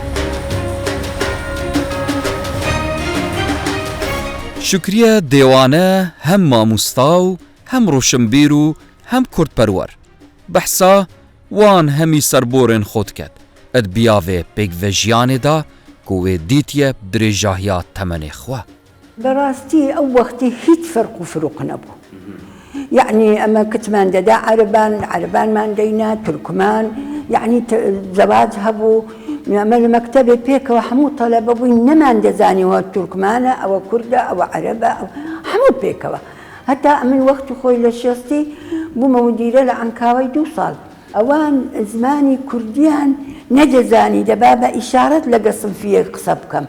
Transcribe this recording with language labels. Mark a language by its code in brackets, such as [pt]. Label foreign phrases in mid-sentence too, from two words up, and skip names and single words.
[ku] شکریە دێوانە هەم مامۆستا و هەم ڕۆشنبیر و هەم کوردپەروەر بەحسا وان هەمی سەربۆرên خۆ دکەت ئەت بیاوێ پێکڤەژیانێدا کو wê dîtiye dirêjahiya temenê xwe. [ckb] بەڕاستی ئەو وەختی هیچ فەرق و فروق نەبوو. یعنی ئەمە کتمان دەدا عەربانمان دەینا تورکمان یعنی زەواج هەبوو ئەمە لە مەکتەبێ پێکەوە هەموو تەلەبە بووین نەمان دەزانیەوە تورکمانە ئەوە کوردە ئەوە عەرەبە هەموو پێکەوە هەتا من وەختی خۆی لە شێستی بوومە مدیرە لە عەنکاوەی 2 ساڵ ئەوان زمانی کوردیان نەدەزانی دەبا بە ئیشارەت لەگە سنفیە قسە بکەم.